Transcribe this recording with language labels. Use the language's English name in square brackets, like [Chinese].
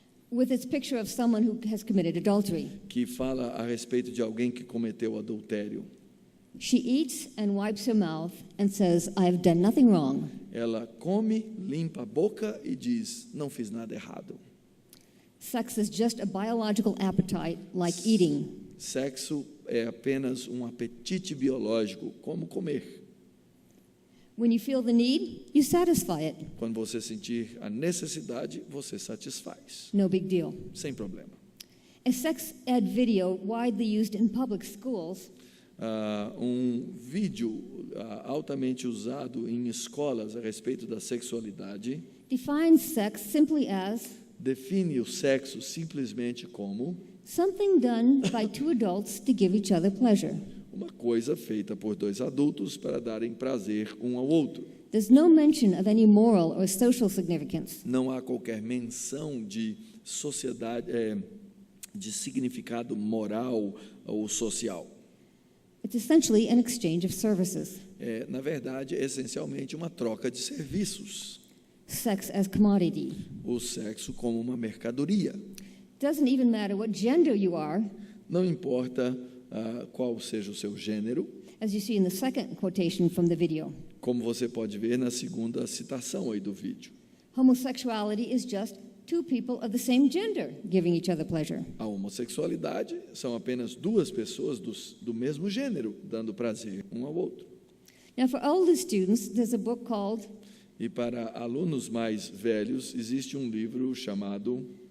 [English] With its picture of someone who has committed adultery. [Portuguese] que fala a respeito de alguém que cometeu adultério. [English] She eats and wipes her mouth and says, I have done nothing wrong. [Portuguese] Ela come, limpa a boca e diz, não fiz nada errado. [English] Sex is just a biological appetite like eating. [Portuguese] Sexo é apenas um apetite biológico, como comer. [English] When you feel the need, you satisfy it. [Portuguese] Quando você sentir a necessidade, você satisfaz, [English] No big deal. [Portuguese] sem problema. [English] A sex ed video widely used in public schools [Portuguese] Um vídeo altamente usado em escolas a respeito da sexualidade [English] defines sex simply as [Portuguese] define o sexo simplesmente como [English] something done by two adults to give each other pleasure. [Portuguese] uma coisa feita por dois adultos para darem prazer um ao outro. [English] There's no mention of any moral or social significance. [Portuguese] Não há qualquer menção de sociedade, de significado moral ou social. [English] It's essentially an exchange of services. [Portuguese] Na verdade, é essencialmente uma troca de serviços. [English] Sex as commodity. [Portuguese] O sexo como uma mercadoria. [English] Doesn't even matter what gender you are, [Portuguese] Não importa qual seja o seu gênero, [English] as you see in the second quotation from the video. [Portuguese] como você pode ver na segunda citação aí do vídeo. [English] Homosexuality is just two people of the same gender giving each other pleasure. [Portuguese] A homossexualidade são apenas duas pessoas do mesmo gênero dando prazer um ao outro. [English] Now, for older students, there's a book called [Portuguese] E para alunos mais velhos, existe um livro chamado